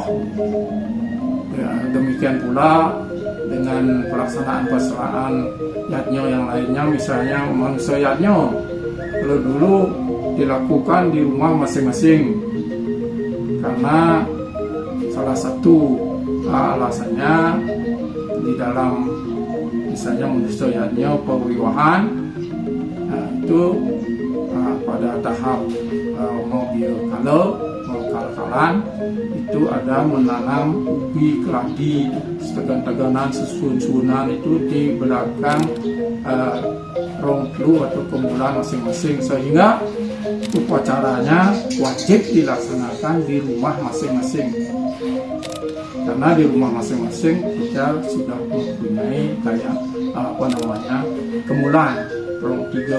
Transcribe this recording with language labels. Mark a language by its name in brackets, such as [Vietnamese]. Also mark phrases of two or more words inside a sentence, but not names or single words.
[Indonesian] Ya, demikian pula dengan pelaksanaan yatnyo yang lainnya, misalnya mangsa yatnyo kalau dulu dilakukan di rumah masing-masing karena salah satu alasannya di dalam misalnya mangsa yatnyo pewiwahan, itu pada tahap mau kal-kalan itu ada menanam ubi keladi [Balinese] setegan-teganan sesuun-suunan [Indonesian] itu di belakang rongklu atau kemulan masing-masing, sehingga upacaranya wajib dilaksanakan di rumah masing-masing karena di rumah masing-masing kita sudah mempunyai kayak [Balinese] kemulan rong tiga.